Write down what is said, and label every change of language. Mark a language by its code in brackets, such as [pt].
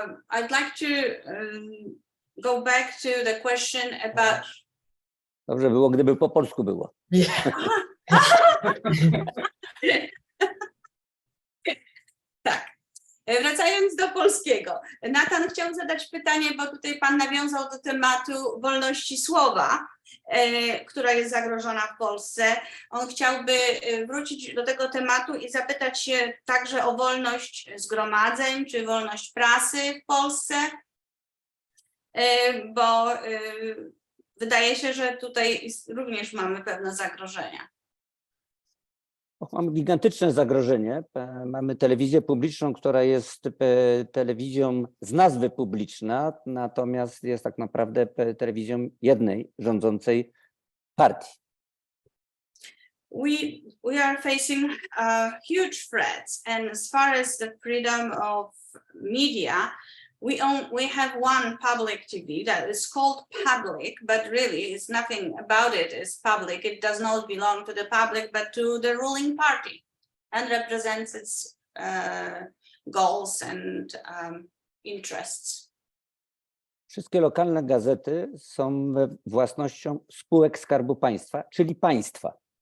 [en] I'd like to go back to the question about... [pl] Dobrze było, gdyby po polsku było. [en] Yeah. [pl] Tak. Wracając do polskiego. Nathan chciał zadać pytanie, bo tutaj pan nawiązał do tematu wolności słowa, która jest zagrożona w Polsce. On chciałby wrócić do tego tematu i zapytać się także o wolność zgromadzeń, czy wolność prasy w Polsce, bo wydaje się, że tutaj również mamy pewne zagrożenia. Mamy gigantyczne zagrożenie. Mamy telewizję publiczną, która jest telewizją z nazwy publiczna, natomiast jest tak naprawdę telewizją jednej rządzącej partii. [en] We are facing huge threats, and as far as the freedom of media, we have one public TV that is called public, but really it's nothing about it is public. It does not belong to the public, but to the ruling party, and represents its goals and interests. [pl] Wszystkie lokalne gazety są własnością spółek Skarbu Państwa, czyli państwa.